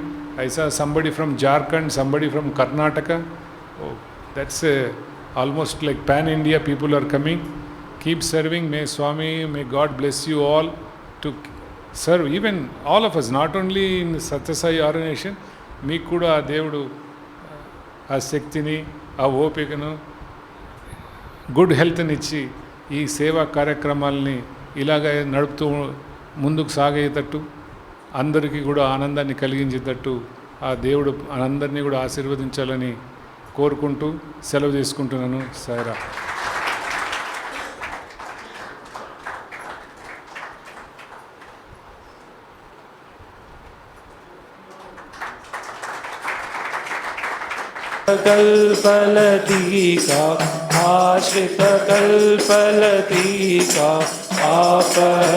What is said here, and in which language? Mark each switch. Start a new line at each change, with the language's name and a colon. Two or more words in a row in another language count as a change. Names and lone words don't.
English: I saw somebody from Jharkhand, somebody from Karnataka. Oh, that's almost like pan-India people are coming. Keep serving. May Swami, may God bless you all to serve. Even all of us, not only in Satyasai organization,
Telugu: మీకు కూడా ఆ దేవుడు ఆ శక్తిని, ఆ ఓపికను,
English: good health
Telugu: ఇచ్చి ఈ సేవా కార్యక్రమాలని ఇలాగ నడుపుతూ ముందుకు సాగేటట్టు, అందరికీ కూడా ఆనందాన్ని కలిగించేటట్టు ఆ దేవుడు అందరినీ కూడా ఆశీర్వదించాలని కోరుకుంటూ సెలవు తీసుకుంటున్నాను. సాయిరా.
Sanskrit: कल्पलतिका आश्रित कल्पलतिका आपद्बान्धवा.